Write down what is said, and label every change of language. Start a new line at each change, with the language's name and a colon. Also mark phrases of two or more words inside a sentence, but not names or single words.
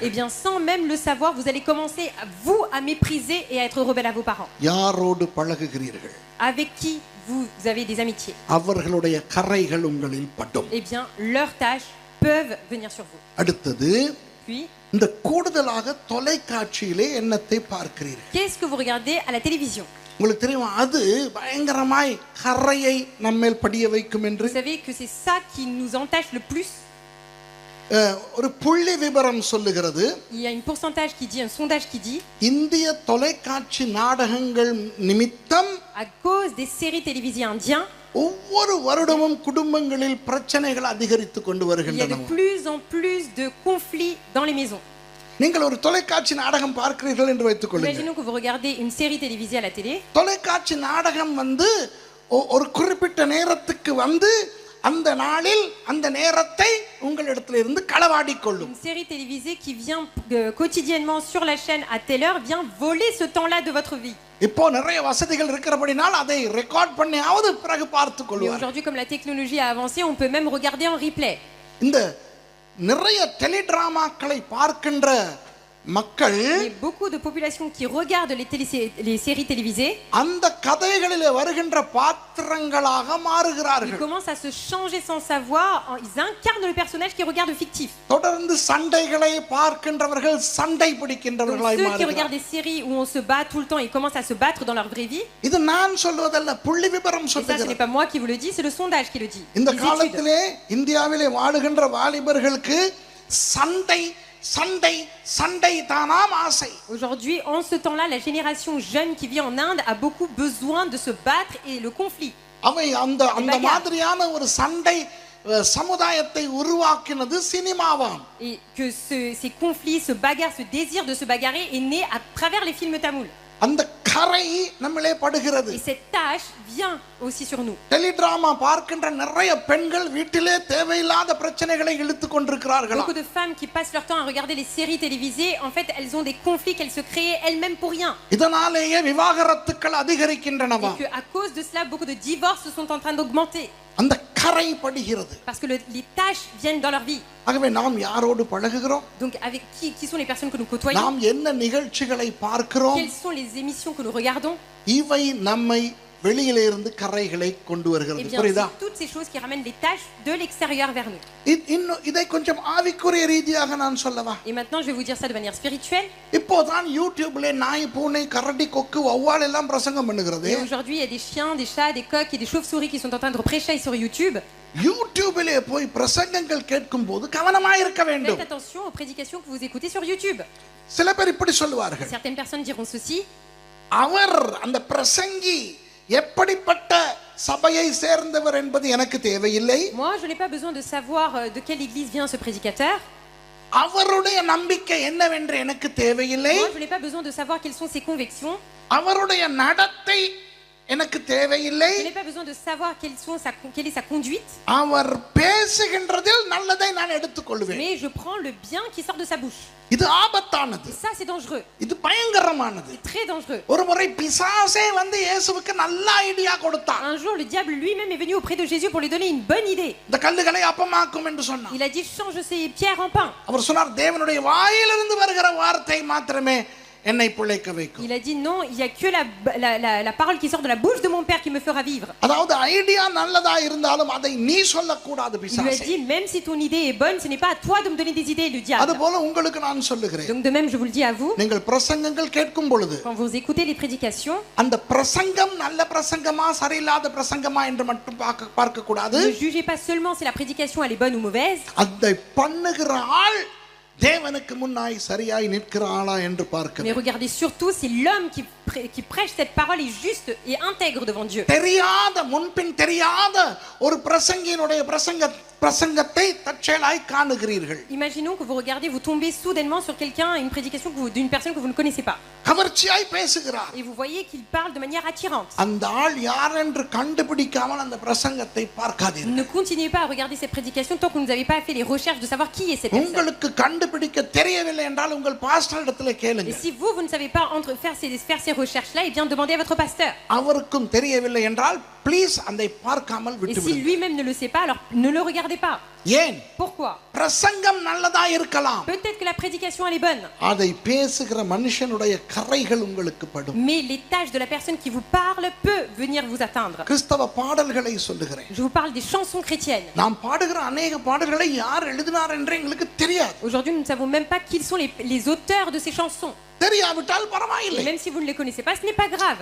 French: eh bien sans même le savoir, vous allez commencer à mépriser et à être rebelle à vos parents.
Tamil: யாரோடு பழகுகிறீர்கள்?
French: Avec qui vous avez des amitiés,
Tamil: அவர்களுடைய கரைகள் உங்களில் படும்.
French: eh bien leurs tâches peuvent venir sur vous.
Tamil: அடுத்தது,
French: Puis,
Tamil: இந்த கூடுதலாக தொலைக்காட்சியிலே என்னத்தை பார்க்கிறீர்கள்?
French: qu'est-ce que vous regardez à la télévision?
Tamil: உங்களுக்கு தெரியுமா, அது பயங்கரமாய் கரையை நம்மேல் படிய வைக்கும் என்று.
French: Vous savez que c'est ça qui nous entache le plus.
Tamil: ஒரு புள்ளி விபரம் சொல்லுகிறது,
French: Il y a un pourcentage qui dit, un sondage qui dit,
Tamil: இந்திய தொலைக்காட்சி நாடகங்கள் நிமித்தம்
French: à cause des séries télévisées indiennes,
Tamil: ஒவ்வொரு வருடமும் குடும்பங்களில் பிரச்சனைகள் அதிகரித்து கொண்டு
French: il y a
Tamil: வருகின்றன.
French: de plus en plus de conflits dans les maisons.
Tamil: நீங்கள் ஒரு தொலைக்காட்சி நாடகம் பார்க்கிறீர்கள் என்று வைத்துக் கொள்ளுங்கள்.
French: Imaginons que vous regardez une série télévisée à la télé.
Tamil: தொலைக்காட்சி நாடகம் ஒரு குறிப்பிட்ட நேரத்துக்கு வந்து அந்த நாளில் அந்த நேரத்தை உங்களிடத்தில் இருந்து களவாடிக் கொள்ளும்.
French: Une série télévisée qui vient quotidiennement sur la chaîne à telle heure vient voler ce temps-là de votre vie.
Tamil: இப்போ நிறைய வசதிகள் இருக்கிறபடினால் அதை ரெக்கார்ட் பண்ணியாவது பிறகு பார்த்து
French: Mais
Tamil: கொள்வார்.
French: aujourd'hui, comme la technologie a avancé, on peut même regarder en replay.
Tamil: இந்த நிறைய டெலிடிராமாக்களை பார்க்கின்ற மக்கள்
French: Il y a beaucoup de populations qui regardent les séries télévisées.
Tamil: அந்த கதைகளிலே வருகின்ற பாத்திரங்களாக
French: Ils
Tamil: மாறுகிறார்கள்.
French: commencent à se changer sans savoir. Ils incarnent le personnage qui regarde fictif.
Tamil: தொடர்ந்து சண்டைகளை பார்க்கின்றவர்கள் சண்டை
French: Donc
Tamil: பிடிக்கின்றவர்களாய்
French: ceux qui
Tamil: மாறுகிறார்கள்.
French: regardent des séries où on se bat tout le temps, ils commencent à se battre dans leur vraie vie.
Tamil: இது நான் சொல்வதல்ல, புள்ளி விபரம்
French: Et ça, ce n'est
Tamil: சொல்லுகிறது.
French: pas moi qui vous le dis, c'est le sondage qui le dit.
Tamil: இந்த
French: Les études.
Tamil: காலத்திலே இந்தியாவிலே வாழுகின்ற வாலிபர்களுக்கு சண்டை சண்டை சண்டை தானாம் ஆசை.
French: Aujourd'hui, en ce temps-là, la génération jeune qui vit en Inde a beaucoup besoin de se battre et le conflit.
Tamil: அவை அந்த அந்த மாதிரியான ஒரு சண்டை சமுதாயத்தை உருவாக்கினது சினிமாவாம்.
French: Et que ces conflits, ce bagarre, ce désir de se bagarrer est né à travers les films tamouls.
Tamil: அந்த கரை நம்மளே படுகிறது.
French: Et cette tâche vient aussi sur nous.
Tamil: டெலிடிராமா பார்க்கின்ற நிறைய பெண்கள் வீட்டிலே தேவையில்லாத பிரச்சனைகளை இழுத்துக் கொண்டிருக்கிறார்களாம்.
French: Beaucoup de femmes qui passent leur temps à regarder les séries télévisées, en fait, elles ont des conflits qu'elles se créent elles-mêmes pour rien.
Tamil: இதனாலேயே விவாகரத்துக்கள் அதிகரிக்கின்றனவா.
French: Et qu'à cause de cela, beaucoup de divorces sont en train d'augmenter.
Tamil: அந்த கரை படுகிறது.
French: Parce que les tâches viennent dans leur vie.
Tamil: ஆகவே நாம் யாரோடு பழகுகிறோம்?
French: Donc, avec qui sont les personnes que nous côtoyons?
Tamil: நாம் என்ன நிகழ்ச்சிகளை பார்க்கிறோம்?
French: Quelles sont les émissions que nous regardons?
Tamil: இவை நம்மை வெளியிலே இருந்து கரைகளை கொண்டு
French: Eh
Tamil: வருகிறது.
French: bien,
Tamil: புரியுதா?
French: c'est toutes ces choses qui ramènent les tâches de l'extérieur vers nous.
Tamil: இன்னும் இதை கொஞ்சம் ஆவிக்குரிய ரீதியாக நான் சொல்லவா?
French: Et maintenant, je vais vous dire ça de manière spirituelle.
Tamil: இப்போதான் யூடியூப்ல நாய் பூனை கரடி கொக்கு வௌவால் எல்லாம் பிரசங்கம் பண்ணுகிறது.
French: Et aujourd'hui, il y a des chiens, des chats, des coqs et des chauves-souris qui sont en train de prêcher sur YouTube.
Tamil: யூடியூபிலே போய் பிரசங்கங்கள் கேட்கும் போது கவனமாக இருக்க வேண்டும்.
French: Faites attention aux prédications que vous écoutez sur YouTube.
Tamil: சில பேர் இப்படி சொல்லுவார்கள்,
French: Certaines personnes diront ceci.
Tamil: அவர் அந்த பிரசங்கி எப்படிப்பட்ட சபையை சேர்ந்தவர் என்பது எனக்கு தேவையில்லை.
French: Moi, je n'ai pas besoin de savoir de quelle église vient ce prédicateur.
Tamil: அவருடைய நம்பிக்கை என்னவென்று எனக்கு தேவையில்லை.
French: Moi, je n'ai pas besoin de savoir quelles sont ses convictions.
Tamil: அவருடைய நடத்தை எனக்கு தேவையில்லை.
French: Je n'ai pas besoin de savoir quelle est sa conduite.
Tamil: அவர் பேசுகின்றதில் நல்லதை நான் எடுத்துக்கொள்வேன்.
French: Mais je prends le bien qui sort de sa bouche.
Tamil: இது ஆபத்தானது.
French: Et ça, c'est dangereux.
Tamil: இது பயங்கரமானது.
French: C'est très dangereux.
Tamil: ஒரு முறை பிசாசே வந்து இயேசுவுக்கு நல்ல ஐடியா கொடுத்தான்.
French: Un jour, le diable lui-même est venu auprès de Jésus pour lui donner une bonne idée.
Tamil: இந்த கல்லுகளை அப்பமாக்கும் என்று சொன்னான்.
French: Il a dit, change ces pierres en pain.
Tamil: அவர் சொன்னார், தேவனுடைய வாயிலிருந்து வருகிற வார்த்தை மாத்திரமே என்னை பிழைக்க வைக்கும்.
French: Il a dit, non, il y a que la parole qui sort de la bouche de mon Père qui me fera vivre.
Tamil: அதாவது ஐடியா நல்லதா இருந்தாலும் அதை நீ சொல்லக்கூடாது
French: Il lui a
Tamil: பிசாசே.
French: dit, même si ton idée est bonne, ce n'est pas à toi de me donner des idées, le diable.
Tamil: அதுபோல உங்களுக்கு நான் சொல்லுகிறேன்,
French: Donc de même, je vous le dis à vous,
Tamil: நீங்கள் பிரசங்கங்கள் கேட்கும் பொழுது
French: quand vous écoutez les prédications,
Tamil: அந்த பிரசங்கம் நல்ல பிரசங்கமா சரியில்லாத பிரசங்கமா என்று மட்டும் பார்க்க கூடாது.
French: ne jugez pas seulement si la prédication elle est bonne ou mauvaise,
Tamil: அதை பண்ணுகிற ஆள் தேவனுக்கு முன்னாய் சரியாய் நிற்கிற ஆளா என்று பார்க்க.
French: mais regardez surtout si l'homme qui prêche cette parole est juste et intègre devant Dieu.
Tamil: தெரியாத முன்பின் தெரியாத ஒரு பிரசங்கியினுடைய பிரசங்கத்தை தற்செயலாய் காணுகிறீர்கள்.
French: Imaginons que vous regardez, vous tombez soudainement sur quelqu'un, une prédication d'une personne que vous ne connaissez pas.
Tamil: கவர்ச்சியாய் பேசுகிறார்.
French: Et vous voyez qu'il parle de manière attirante.
Tamil: அந்த ஆள் யார் என்று கண்டுபிடிக்காமல் அந்த பிரசங்கத்தை பார்க்காதீர்கள்.
French: Ne continuez pas à regarder cette prédication tant que vous n'avez pas fait les recherches de savoir qui est cette personne.
Tamil: உங்களுக்கு கண்டுபிடிக்க தெரியவில்லை என்றால் உங்கள் பாஸ்டரிடத்தில்
French: Et
Tamil: கேளுங்க.
French: si vous ne savez pas faire ces recherches-là, et bien demandez à votre pasteur.
Tamil: அவருக்கும் தெரியவில்லை என்றால் ப்ளீஸ் அதை பார்க்காமல்
French: Et si
Tamil: விட்டுவிடுங்க.
French: lui-même ne le sait pas, alors ne le regardez pas.
Tamil: ஏன்?
French: Pourquoi?
Tamil: பிரசங்கம் நல்லதா இருக்கலாம்,
French: Peut-être que la prédication elle est bonne,
Tamil: அதை பேசுகிற மனுஷனுடைய கரைகள் உங்களுக்கு படும்.
French: mais les tâches de la personne qui vous parle peut venir vous atteindre.
Tamil: கிறிஸ்தவ பாடல்களை சொல்லுகிறேன்.
French: Je vous parle des chansons chrétiennes.
Tamil: நாம் பாடுகிற அநேக பாடல்களை யார் எழுதினார் என்று எங்களுக்கு தெரியாது.
French: Aujourd'hui, nous ne savons même pas qui sont les auteurs de ces chansons.
Tamil: தெரியாவிட்டால்
French: Et
Tamil: பரவாயில்லை.
French: même si vous ne les connaissez pas, ce n'est pas grave.